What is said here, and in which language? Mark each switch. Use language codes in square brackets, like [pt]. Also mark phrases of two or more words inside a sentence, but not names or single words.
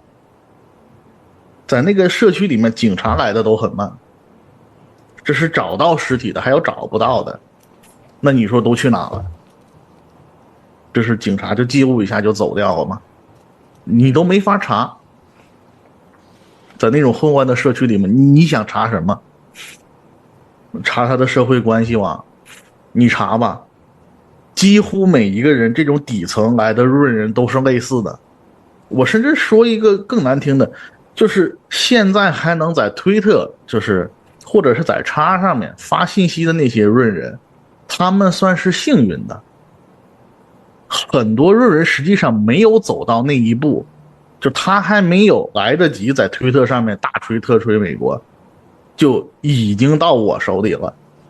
[zh] 在那個社區裡面，警察來的都很慢，這是找到屍體的，還有找不到的，那你說都去哪了？這是警察就記錄一下就走掉了嗎？你都沒法查，在那種混亂的社區裡面，你想查什麼？查他的社會關係網，你查吧。幾乎每一個人這種底層來的潤人都是類似的。我甚至說一個更難聽的，就是現在還能在推特，就是或者是在叉上面發信息的那些潤人，他們算是幸運的。很多潤人實際上沒有走到那一步，就他還沒有來得及在推特上面大吹特吹美國，就已經到我手裡了。